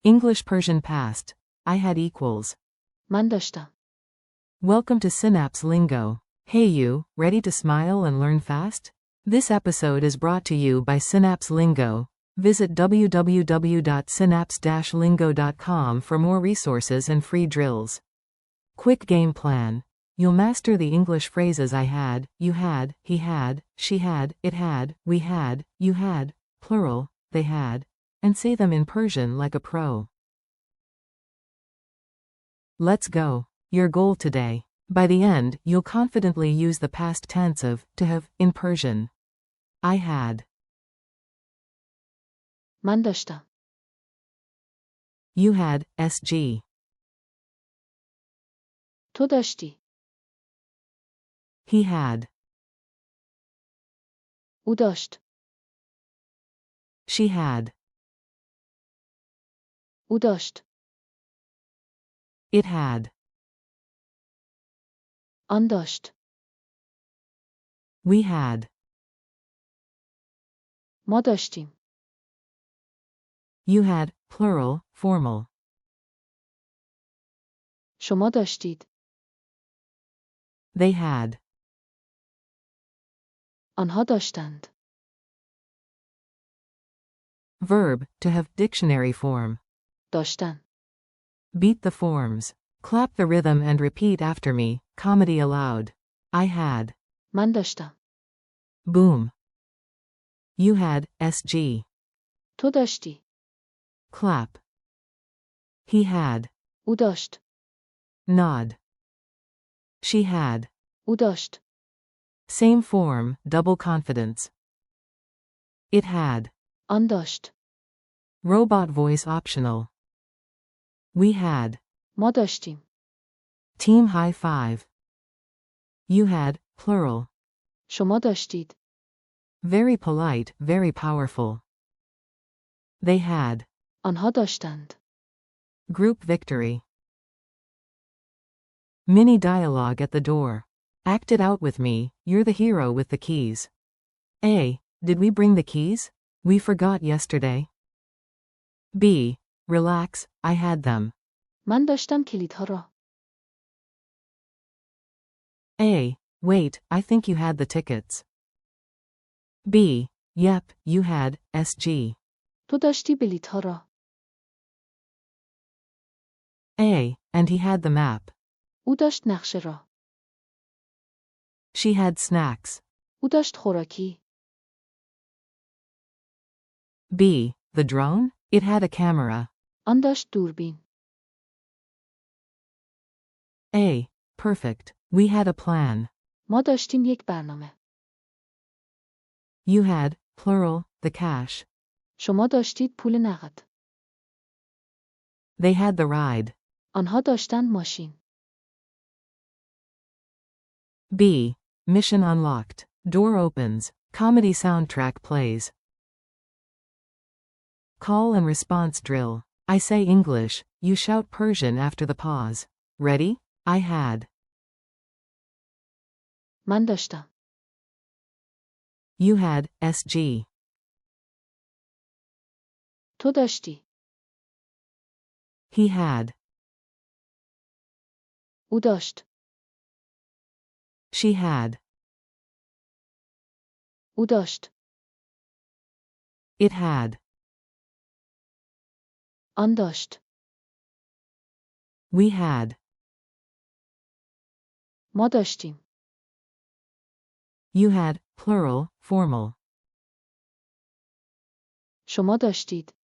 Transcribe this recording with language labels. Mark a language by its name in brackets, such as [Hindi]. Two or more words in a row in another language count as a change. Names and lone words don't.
[English] English Persian past. I had equals. [Persian] من داشتم. [English] Welcome to Synapse Lingo. Hey you, ready to smile and learn fast? This episode is brought to you by Synapse Lingo. Visit www.synapse-lingo.com for more resources and free drills. Quick game plan. You'll master the English phrases I had, you had, he had, she had, it had, we had, you had, plural, they had, and say them in Persian like a pro. Let's go. Your goal today. By the end, you'll confidently use the past tense of to have in Persian. I had. [Persian] من داشتم. [English] You had, SG. [Persian] تو داشتی. [English] He had. [Persian] او داشت. [English] She had. [Persian] او داشت. [English] It had. [Persian] آن داشت. [English] We had. [Persian] ما داشتیم. [English] You had, plural, formal. [Persian] شما داشتید. [English] They had. [Persian] آنها داشتند. [English] Verb, to have dictionary form. [Persian] داشتن. [English] Beat the forms. Clap the rhythm and repeat after me, comedy aloud. I had. [Persian] من داشتم. [English] Boom. You had, SG. [Persian] تو داشتی. [English] Clap. He had. [Persian] او داشت. [English] Nod. She had. [Persian] او داشت. [English] Same form, double confidence. It had. [Persian] آن داشت. [English] Robot voice optional. We had. [Persian] ما داشتیم. [English] Team high five. You had, plural. [Persian] شما داشتید. [English] Very polite, very powerful. They had. [Persian] آنها داشتند. [English] Group victory. Mini dialogue at the door. Act it out with me, you're the hero with the keys. A. Did we bring the keys? We forgot yesterday. B. Relax, I had them. [Persian] من داشتم کلیدها را. [English] A. Wait, I think you had the tickets. B. Yep, you had, SG. [Persian] تو داشتی بلیطها را. [English] A. And he had the map. [Persian] او داشت نقشه را. [English] She had snacks. [Persian] او داشت خوراکی. [English] B. The drone? It had a camera. [Persian] آن داشت دوربین. [English] A. Perfect. We had a plan. [Persian] ما داشتیم یک برنامه. [English] You had, plural, the cash. [Persian] شما داشتید پول نقد. [English] They had the ride. [Persian] آنها داشتند ماشین. [English] B. Mission unlocked. Door opens. Comedy soundtrack plays. Call and response drill. I say English, you shout Persian after the pause. Ready? I had. [Persian] من داشتم. [English] You had, SG. [Persian] تو داشتی. [English] He had. [Persian] او داشت. [English] She had. [Persian] او داشت. [English] It had. [Persian] آن داشت. [English] We had. [Persian] ما داشتیم. [English] You had, plural, formal. [Persian] شما داشتید.